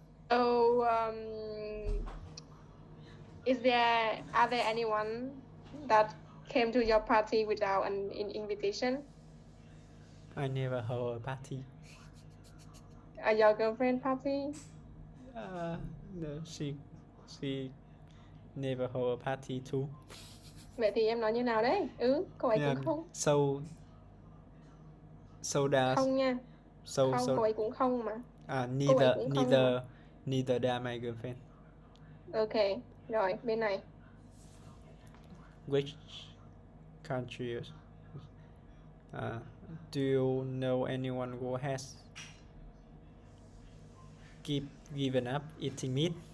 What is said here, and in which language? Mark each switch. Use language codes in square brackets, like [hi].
[en] Oh, are there anyone that came to your party without an invitation? I never hold a party. Your girlfriend party? No, she never hold a party too. [vi] Vậy thì em nói như nào đấy? Câu ấy cũng không. [en] So Sodas. [vi] Không nha. [en] So [vi] Không, cô ấy cũng không mà. Cô ấy cũng không mà. [en] Neither they are my girlfriend. [vi] Ok, rồi bên này. [en] Which country? Do you know anyone who has given up eating meat?